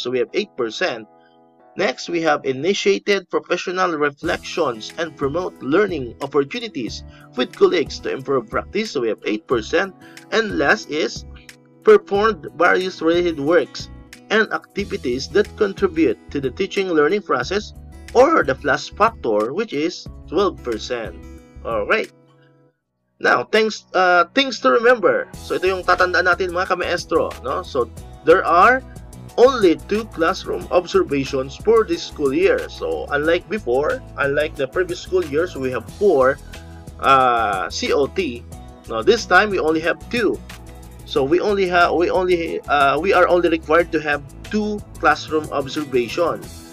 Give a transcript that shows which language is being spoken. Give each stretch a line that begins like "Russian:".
English: So we have 8%. Next, we have initiated professional reflections and promote learning opportunities with colleagues to improve practice. So we have 8%. And last is performed various related works and activities that contribute to the teaching learning process or the plus factor, which is 12%. Alright. Now, things to remember.
Filipino: So ito yung tatandaan natin mga kamaestro, no?
English: So there are only 2 classroom observations for this school year. So unlike before, unlike the previous school years, we have 4 COT. Now this time we only have 2. So we are only required to have 2 classroom observation.